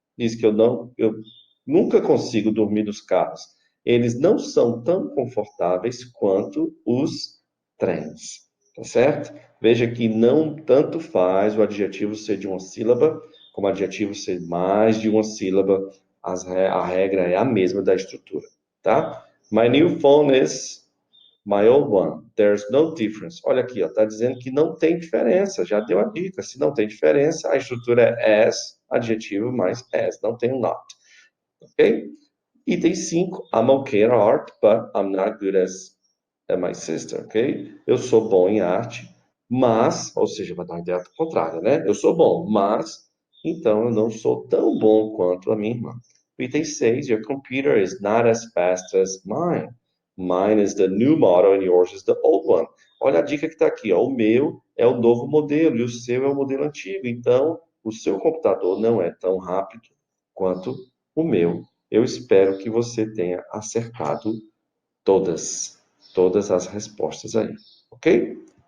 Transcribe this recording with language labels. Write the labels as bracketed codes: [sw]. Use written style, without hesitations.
[pt] Diz que eu nunca consigo dormir nos carros. Eles não são tão confortáveis quanto os trens, tá certo? Veja que não tanto faz o adjetivo ser de uma sílaba, como o adjetivo ser mais de uma sílaba, a regra é a mesma da estrutura, tá? [en] My new phone is my old one. There's no difference. [pt] Olha aqui, ó, tá dizendo que não tem diferença, já deu a dica. Se não tem diferença, a estrutura é as, adjetivo mais as, não tem o not, ok? [en] Item 5, I'm okay at art, but I'm not good as my sister, ok? [pt] Eu sou bom em arte, mas, ou seja, vai dar uma ideia contrária, né? Eu sou bom, mas, então eu não sou tão bom quanto a minha irmã. [en] Item 6, your computer is not as fast as mine. Mine is the new model and yours is the old one. [pt] Olha a dica que está aqui, ó. O meu é o novo modelo e o seu é o modelo antigo. Então, o seu computador não é tão rápido quanto o meu. Eu espero que você tenha acertado todas as respostas aí, ok?